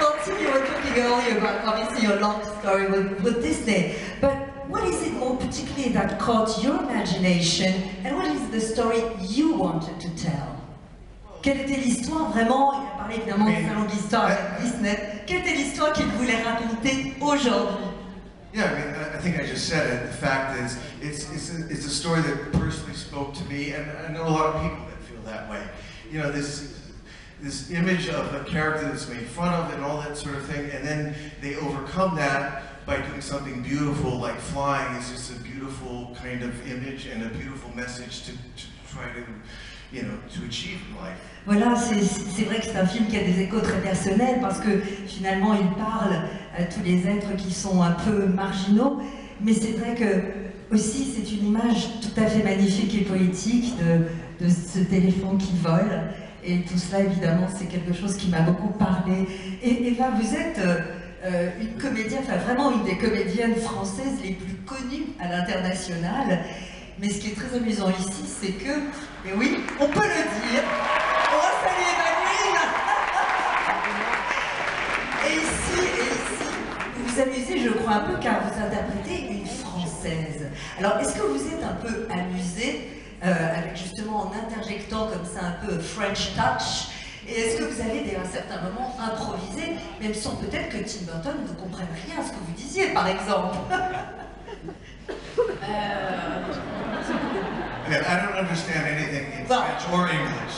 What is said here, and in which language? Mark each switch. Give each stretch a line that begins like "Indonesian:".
English: Well, Tim, you were talking earlier about obviously your long story with Disney, but what is it more particularly that caught your imagination, and what is the story you wanted to tell?
French: Quelle était l'histoire vraiment? Il a parlé évidemment de sa longue histoire avec Disney. Quelle était l'histoire qu'il voulait raconter aujourd'hui?
English: Yeah, I mean, I I think I just said it. The fact is, it's a story that personally spoke to me, and I know a lot of people that feel that way. You know, this image of a character that's made fun of and all that sort of thing, and then they overcome that by doing something beautiful, like flying is just a beautiful kind of image and a beautiful message to try to, you know, to achieve in life.
French: Voilà, c'est vrai que c'est un film qui a des échos très personnels parce que finalement il parle à tous les êtres qui sont un peu marginaux, mais c'est vrai que aussi c'est une image tout à fait magnifique et poétique de ce téléphone qui vole, et tout cela évidemment c'est quelque chose qui m'a beaucoup parlé. Et Eva, vous êtes une comédienne, enfin vraiment une des comédiennes françaises les plus connues à l'international. Mais ce qui est très amusant ici, c'est que, et oui, on peut le dire, on va saluer Emmanuel. Et ici, vous vous amusez, je crois, un peu, car vous interprétez une Française. Alors, est-ce que vous êtes un peu amusé, avec justement en interjectant comme ça un peu French touch, et est-ce que vous avez à un certain moment improvisé, même sans peut-être que Tim Burton ne comprenne rien à ce que vous disiez, par exemple?
English: I don't understand anything in French or English.